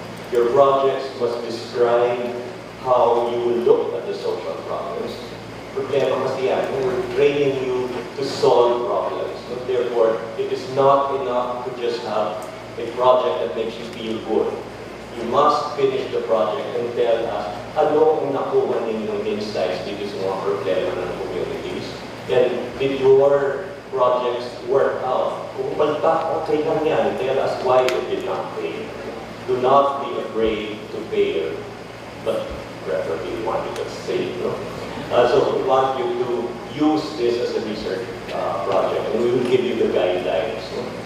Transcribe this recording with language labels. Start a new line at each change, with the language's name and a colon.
English: Your projects must describe how you will look at the social problems.
Filipino: Problema kasi yan,
English: we're training you to solve problems. So therefore, it is not enough to just have a project that makes you feel good. You must finish the project and tell us,
Filipino: ano ang nakuha ninyong insights dito sa mga problema ng communities?
English: And did your projects work out?
Filipino: Kung palpak, okay lang yan.
English: Tell us why it did not fail. Do not be afraid to fail, but preferably we want you to succeed. No? So we want you to use this as a research project, and we will give you the guidelines. No?